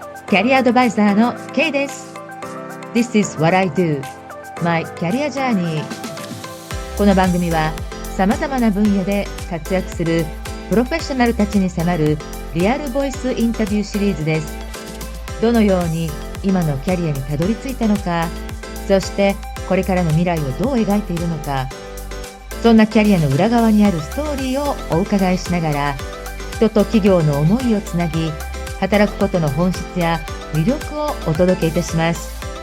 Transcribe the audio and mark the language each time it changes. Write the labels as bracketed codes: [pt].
[ja] キャリアアドバイザーのケイです。 [en] This is what I do, my career journey。 [ja] この番組は、様々な分野で活躍するプロフェッショナルたちに迫るリアルボイスインタビューシリーズです。どのように今のキャリアにたどり着いたのか、そしてこれからの未来をどう描いているのか、そんなキャリアの裏側にあるストーリーをお伺いしながら、人と企業の思いをつなぎ、働くことの本質や魅力をお届けいたします。